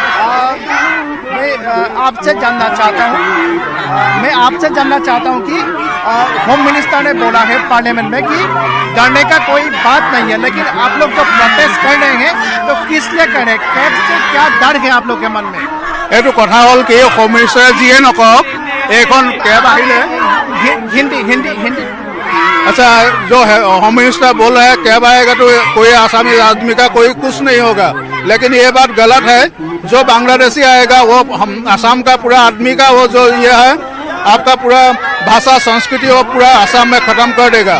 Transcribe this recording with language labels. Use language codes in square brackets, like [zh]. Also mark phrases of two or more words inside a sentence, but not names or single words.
[hi] मैं आपसे जानना चाहता हूं कि [en] home minister [hi] ने बोला है पार्लियामेंट में कि डरने का कोई बात नहीं है, लेकिन आप लोग जो प्रोटेस्ट कर रहे हैं तो किस लिए कर रहे हैं? कैब से क्या डर है आप लोग के मन में? [as] এইটো কথা হ'ল কি, [en] home minister-e [as] যিয়ে নকওক এইখন কেব আহিলে [hi] हिंदी अच्छा जो है [en] home minister [hi] बोल रहे हैं कैब आएगा तो कोई आसामी आदमी का कोई कुछ नहीं होगा, लेकिन ये बात गलत है। जो बांग्लादेशी आएगा वो हम असम का पूरा आदमी का वो जो ये है आपका पूरा भाषा संस्कृति वो पूरा असम में खत्म कर देगा।